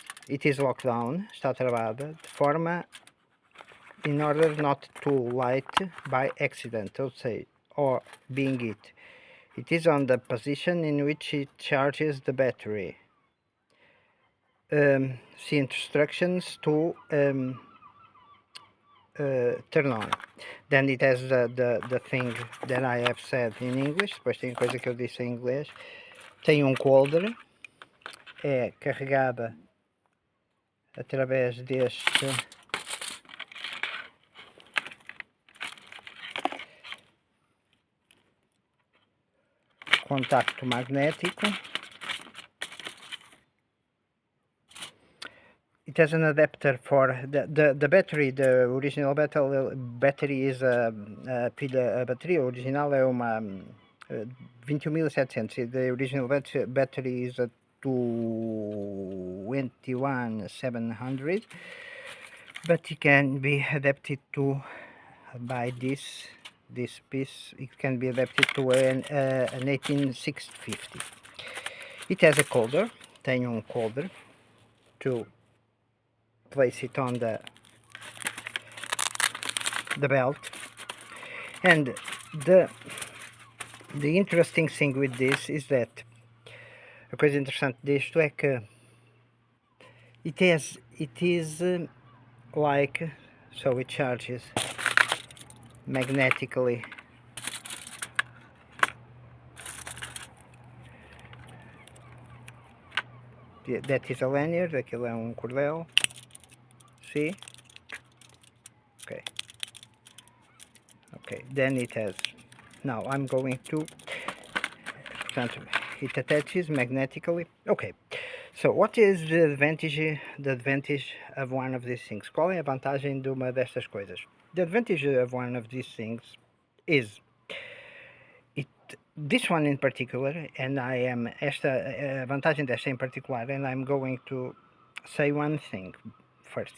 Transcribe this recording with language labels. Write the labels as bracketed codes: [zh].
[en] It is locked down, [pt] está travada, de forma [en] in order not to light by accident, or being it. It is on the position in which it charges the battery. See instructions to turn on. Then it has the thing that I have said in English. [pt] Depois tem coisa que eu disse em inglês. Tem um holder, é carregada através deste contacto magnético. [en] It has an adapter for the battery. The original battery is a [pt] bateria original é uma [en] 21.700. The original battery is a 21.700, but it can be adapted to by this piece. It can be adapted to an 18650. It has a holder. Tem holder to place it on the belt, and the The interesting thing with this is that [pt] a coisa interessante disto é que [en] it is like, so it charges magnetically. That is a lanyard, [pt] aquilo é cordel. [en] See? Okay, then it has, now I'm going to, portanto, it attaches magnetically. Okay, so what is the advantage of one of these things? [pt] Qual é a vantagem de uma destas coisas? [en] The advantage of one of these things is this one in particular, and [pt] a vantagem desta em particular, [en] and I'm going to say one thing first.